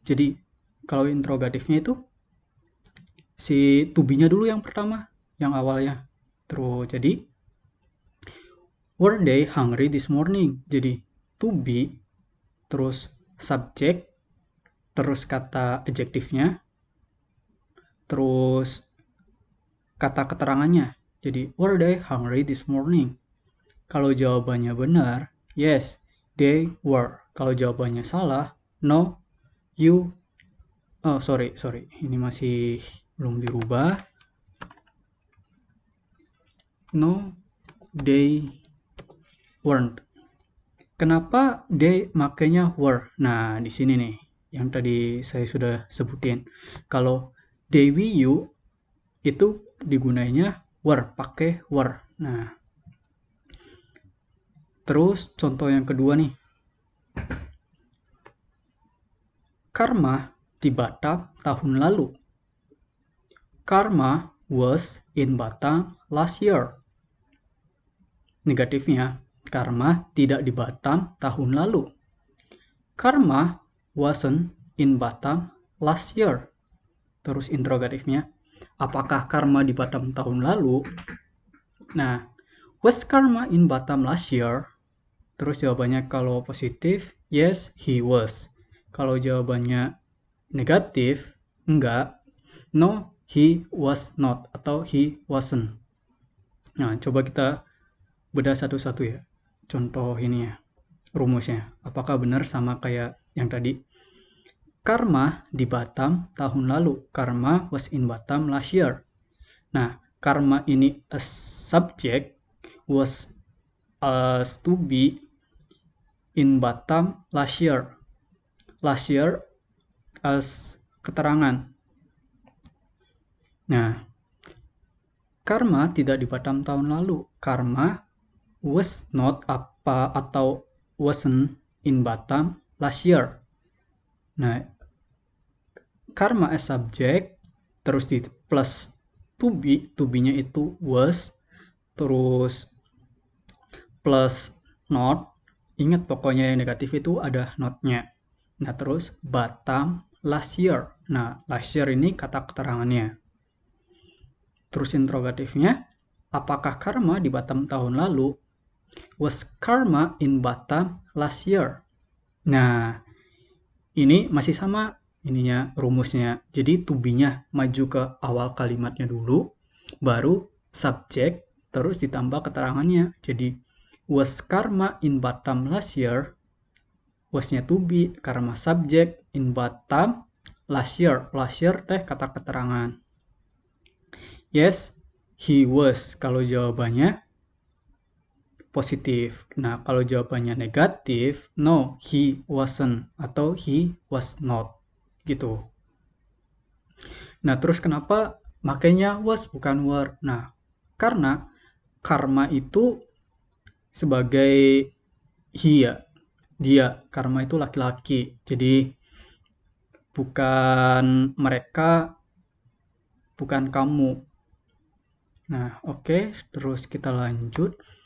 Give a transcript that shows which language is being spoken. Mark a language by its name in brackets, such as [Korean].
[Indonesian] Jadi, kalau interrogatifnya itu si to be-nya dulu yang pertama, yang awalnya. Terus jadi [English] were they hungry this morning? [Indonesian] Jadi to be, terus subjek, terus kata adjektifnya, terus kata keterangannya. [English] Jadi were they hungry this morning? [Indonesian] Kalau jawabannya benar, [English] yes, they were. [Indonesian] Kalau jawabannya salah, [English] no, you. Oh, sorry. [Indonesian] Ini masih belum dirubah. [English] No, they weren't. [Indonesian] Kenapa [English] they [Indonesian] makanya [English] were? [Indonesian] Nah, di sini nih yang tadi saya sudah sebutin. Kalau they, we, you itu digunainya were, [English] pakai were. [Indonesian] Nah, terus contoh yang kedua nih. Karma di Batam tahun lalu. [English] Karma was in Batam last year. [Indonesian] Negatifnya, Karma tidak di Batam tahun lalu. [English] Karma wasn't in Batam last year. [Indonesian] Terus interrogatifnya, apakah Karma di Batam tahun lalu? Nah, [English] was Karma in Batam last year? [Indonesian] Terus jawabannya kalau positif, [English] yes, he was. [Indonesian] Kalau jawabannya negatif, enggak, [English] no, he was not, [Indonesian] atau [English] he wasn't. [Indonesian] Nah, coba kita bedah satu-satu ya. Contoh ini ya, rumusnya. Apakah benar sama kayak yang tadi? Karma di Batam tahun lalu. [English] Karma was in Batam last year. [Indonesian] Nah, [English] karma ini as subject, was as to be in Batam last year. Last year as [Indonesian] keterangan. Nah, Karma tidak di Batam tahun lalu. [English] Karma was not [Indonesian] atau [English] wasn't in Batam last year. Nah, karma as subject, [Indonesian] terus di [English] plus to be-nya [Indonesian] itu [English] was, [Indonesian] terus [English] plus not. [Indonesian] Ingat pokoknya yang negatif itu ada not-nya. Nah, terus [English] Batam last year. [Indonesian] Nah, [English] last year [Indonesian] ini kata keterangannya. Terus interrogatifnya, apakah karma di Batam tahun lalu? [English] Was karma in Batam last year? [Indonesian] Nah, ini masih sama ininya rumusnya. Jadi to be-nya maju ke awal kalimatnya dulu, baru subjek, terus ditambah keterangannya. Jadi [English] was karma in Batam last year? Was-nya to be, karma subjek, in Batam last year. Last year [Indonesian] teh kata keterangan. [English] Yes, he was. [Indonesian] Kalau jawabannya positif. Nah, kalau jawabannya negatif, [English] no, he wasn't [Indonesian] atau [English] he was not. [Indonesian] Gitu. Nah, terus kenapa makanya [English] was [Indonesian] bukan [English] were? [Indonesian] Nah, karena karma itu sebagai dia, karma itu laki-laki. Jadi bukan mereka, bukan kamu. Nah, oke, terus kita lanjut.